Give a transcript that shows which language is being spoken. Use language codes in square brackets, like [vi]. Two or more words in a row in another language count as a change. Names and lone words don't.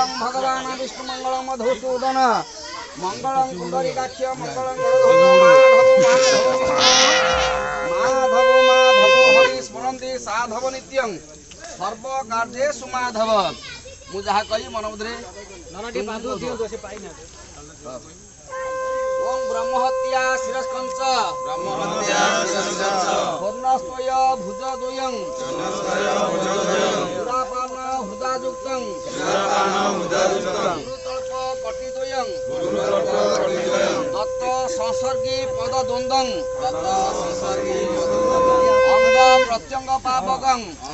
[sa] भगवान विष्णु मंगल मधुसूदन मंगलम कुंडलीकाक्ष मंगलम माधव हरि स्मरन्ति साधव नित्यं सर्व कार्येषु माधव [or] ମୁ ଜହା କହୀ ମନ ମଧୁରେ [sa] ओम ब्रह्महत्या शिरस्कंच वर्णस्त्वय भुजद्वयं पुरापान हृदायुक्तं गुरुतल्प कटिद्वयं दत्त संसर्गी पदद्वन्द्वं अंग प्रत्यंग पापकं